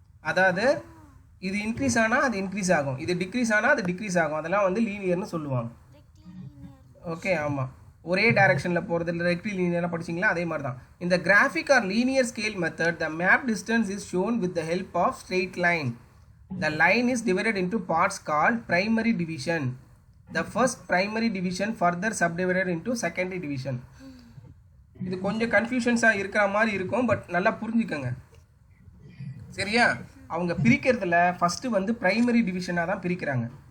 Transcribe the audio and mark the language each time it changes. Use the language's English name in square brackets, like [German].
[Tamil] அதாவது இது இன்க்ரீஸ் ஆனால் அது இன்க்ரீஸ் ஆகும், இது டிக்ரீஸ் ஆனால் அது டிக்ரீஸ் ஆகும், அதெல்லாம் வந்து லீனியர்னு சொல்லுவாங்க. ஓகே, ஆமாம், ஒரே டைரக்ஷனில் போகிறது இல்லை, ரெக்டி லீனியர்லாம் படிச்சிங்களா, அதே மாதிரி தான். [English] இந்த graphic or linear scale method, the map distance is shown with the help of straight line. The line is divided into parts called primary division. The first primary division further subdivided into secondary division. [Tamil] இது கொஞ்சம் கன்ஃபியூஷன்ஸாக இருக்கிற மாதிரி இருக்கும், but நல்லா புரிஞ்சுக்கோங்க, சரியா? அவங்க பிரிக்கிறதுல first வந்து ப்ரைமரி டிவிஷனாக தான் பிரிக்கிறாங்க.